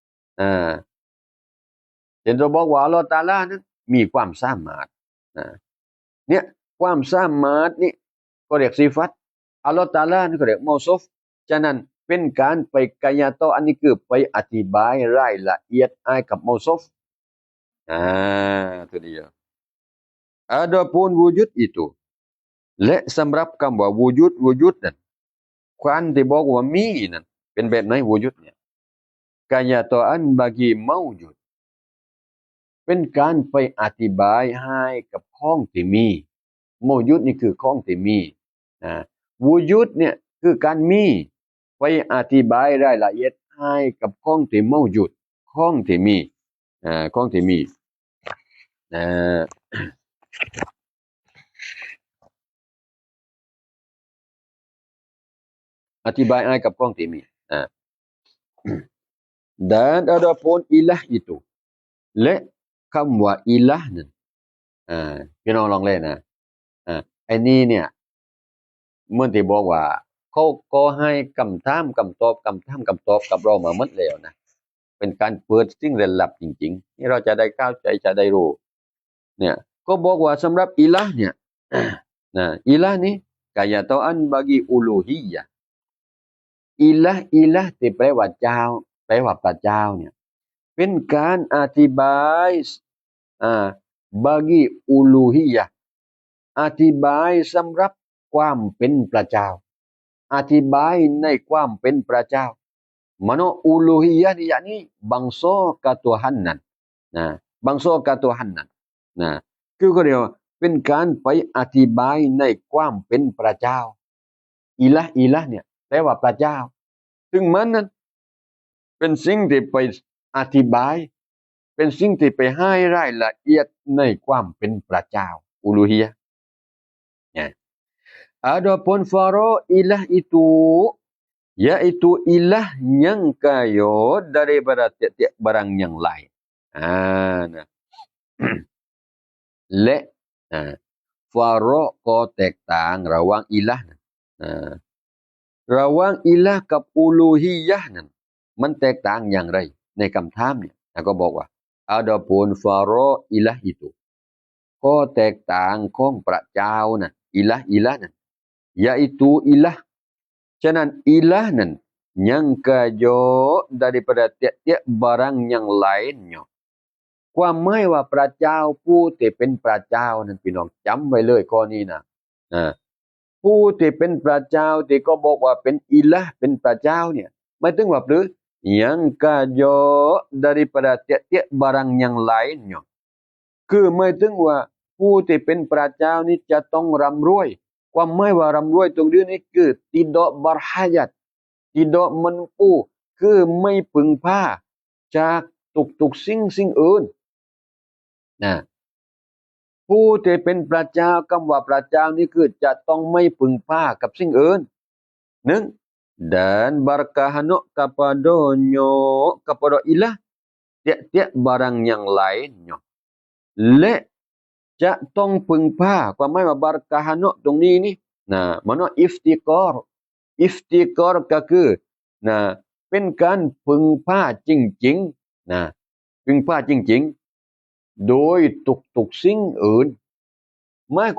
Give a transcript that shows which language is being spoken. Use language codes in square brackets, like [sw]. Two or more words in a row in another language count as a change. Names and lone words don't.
[th] เห็นเราบอกว่าอัลเลาะห์ตะอาลานั้นมีความสามารถเนี่ยความสามารถนี่ก็เรียกซิฟัตอัลเลาะห์ตะอาลานี่ก็เรียกมอซุฟฉะนั้นเป็นการไปกายาโตอันนี้คือไปอธิบายรายละเอียดให้กับมอซุฟ [ms] itu dia adapun wujud itu [th] และสำหรับคำว่า wujud นั้นความที่บอกว่ามี นั้นเป็นแบบไหน wujud เนี่ยกายาตอัน [ms] bagi maujud [th] เป็นการไปอธิบายให้กับของที่มี maujud นี่คือของที่มีwujud เนี่ยคือการมีไปอธิบายรายละเอียดให้กับของที่ maujud ของที่มีของที่มี อธิบายให้กับของที่มี [ms] dan adapun ilah itu [th] และคำว่าอิละห์นั้นพี่น้องลองเล่นนะไอ้นี่ เนี่ยเมื่อที่บอกว่าเขาก็ให้คำถามคำตอบกับเรามาหมดแล้วนะเป็นการเปิดสิ่งเร้นลับจริงๆนี่เราจะได้เข้าใจจะได้รู้เนี่ยก็บอกว่าสำหรับอิละห์เนี่ยอิละห์นี้กายาตอัน [ms] bagi uluhiyah [th] อิละห์ที่แปลว่าเจ้าแปลว่าพระเจ้าเนี่ยเป็นการอธิบาย [ms] bagi uluhiyah [th] อธิบายสำหรับความเป็นพระเจ้าอธิบายในความเป็นพระเจ้ามโนอู ลูฮียะนี่ [ms] yakni bangsa ketuhanan bangsa ketuhanan [th] คือก็เรียกว่าเป็นการไปอ ธิบายในความเป็นพระเจ้าอิละห์เนี่ยแปลว่าพระเจ้าซึ่งมันนั้นเป็นสิ่งที่ไปอธิบายเป็เป็นสิ่งที่ไปให้รายละเอียดในความเป็นพระเจ้าอูลูฮียะห์นะ [ms] adapun faro ilah itu yaitu ilah yang kaya daripada tiap-tiap barang yang lain. [th] Nah. และฟาโรห์ก็แตกต่างระหว่างอิละห์ระหว่างอิละห์กับอูลูฮียะห์นั้นมันแตกต่างอย่างไรในคำถามเนี่ยก็บอกว่า adapun [ms] faro ilah itu [th] ก็แตกต่างของพระเจ้านะอิละห์นั้น [ms] yaitu ilah [th] ฉะนั้นอิละห์นั้น [ms] yang kaya daripada tiap-tiap barang yang [th] lainnya ความหมายว่าพระเจ้าผู้ที่เป็นพระเจ้านั้นพี่น้องจำไว้เลยข้อนี้นะ ผู้ที่เป็นพระเจ้าที่ก็บอกว่าเป็นอิละห์เป็นพระเจ้าเนี่ยหมายถึงว่าหรือ [ms] yang kaya daripada tiap-tiap barang yang lainnya [th] คือหมายถึงว่าผู้ที่เป็นพระเจ้านี่จะต้องร่ำรวยความหมายว่าร่ำรวยตรงนี้คือ [ms] tidak berhajat tidak mampu [th] คือไม่พึ่งพาจากทุกสิ่งอื่น ผู้ที่เป็นพระเจ้าคำว่าพระเจ้านี่คือจะต้องไม่พึ่งพากับสิ่งอื่นหนึ่ง [ms] dan berkahanuk kepada ilah tiap-tiap barang yang lainnya [th] และจะต้องพึ่งพาความหมายว่า berkahanuk ตรงนี้นี่มันว่า iftikar ก็คือเป็นการพึ่งพาจริงๆพึ่งพาจริงๆโดยทุกสิ่งอื่นหมาย